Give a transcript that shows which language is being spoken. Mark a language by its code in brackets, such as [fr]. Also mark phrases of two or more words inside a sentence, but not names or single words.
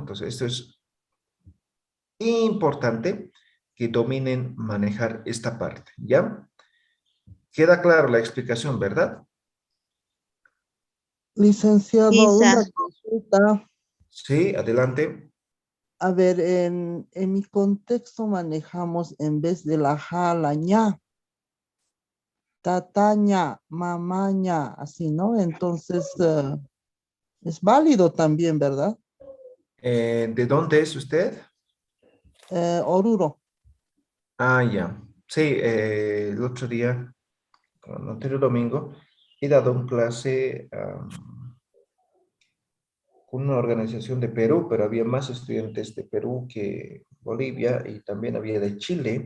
[es] Entonces, esto es importante que dominen manejar esta parte, ¿ya? Queda claro la explicación, ¿verdad? Sí, Licenciado, una sa. consulta. Sí, adelante. A ver, en mi contexto manejamos en vez de la ja, la ña, [ay] tataña, mamaña, [es] así, ¿no? Entonces, es válido también, ¿verdad? ¿De dónde es usted? Oruro. Ah, ya. Sí, el otro día, el anterior domingo, he dado un clase con una organización de Perú, pero había más estudiantes de Perú que Bolivia y también había de Chile.